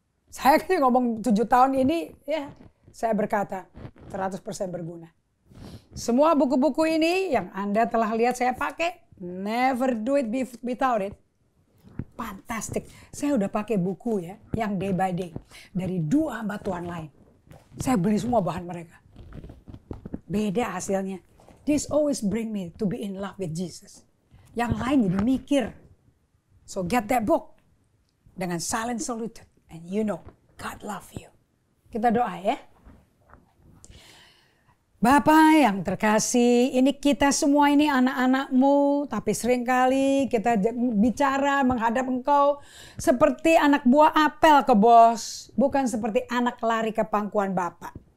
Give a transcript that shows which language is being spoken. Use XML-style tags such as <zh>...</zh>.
<id>Saya kan ngomong 7 tahun ini, ya saya berkata 100% berguna. Semua buku-buku ini yang Anda telah lihat saya pakai,</id> <en>never do it without it. Fantastic.</en> <id>Saya udah pakai buku ya, yang</id> <en>day by day.</en> <id>Dari 2 hamba Tuhan lain. Saya beli semua bahan mereka. Beda hasilnya.</id> <en>This always bring me to be in love with Jesus.</en> <id>Yang lain jadi mikir.</id> <en>So get that book.</en> <id>Dengan</id> <en>silent solitude. And you know, God love you.</en> <id>Kita doa ya. Bapa yang terkasih, ini kita semua ini anak-anak-Mu, tapi seringkali kita bicara menghadap Engkau seperti anak buah apel ke bos, bukan seperti anak lari ke pangkuan Bapa.</id>